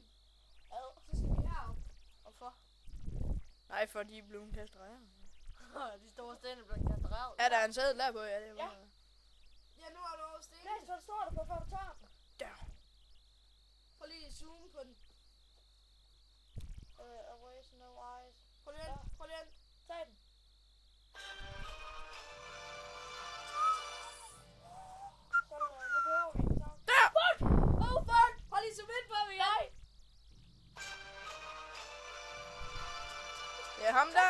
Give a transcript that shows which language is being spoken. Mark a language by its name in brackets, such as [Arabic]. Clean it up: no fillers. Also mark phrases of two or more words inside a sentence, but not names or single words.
[Danish] Så skal vi herop. Hvorfor? Nej, for de er blevet kastreret. De store sten er blevet kastreret. Er der en sædel der på? Ja, det var. Ja, nu er du over stenen. Nej, så står der på, før du tager den. Der. Prøv lige at zoome på den. Away, no eyes. Prøv lige ind. Prøv lige ind. Tag den. Sådan, nu behøver vi den sammen. Der! [English] Oh, fuck! [Danish] Prøv lige at zoome ind på ham igen. Nej! Ja, ham der.